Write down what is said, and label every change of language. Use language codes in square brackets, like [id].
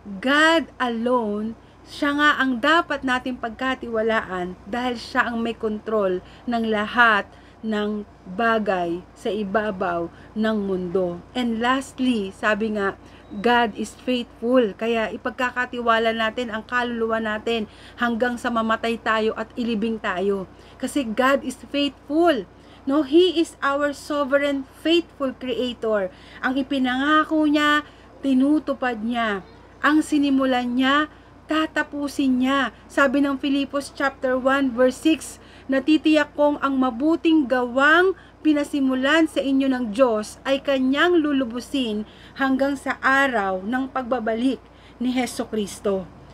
[en] God alone, [tl] siya nga ang dapat natin pagkatiwalaan dahil siya ang may kontrol ng lahat ng bagay sa ibabaw ng mundo. [en] And lastly, [tl] sabi nga, [en] God is faithful. [tl] Kaya ipagkakatiwala natin ang kaluluwa natin hanggang sa mamatay tayo at ilibing tayo. [en] Kasi God is faithful. No, He is our sovereign, faithful creator. [tl] Ang ipinangako niya, tinutupad niya. Ang sinimulan niya, tatapusin niya. Sabi ng Filipos chapter 1 verse 6, natitiyak kong ang mabuting gawang pinasimulan sa inyo ng Diyos ay kanyang lulubusin hanggang sa araw ng pagbabalik ni Hesukristo.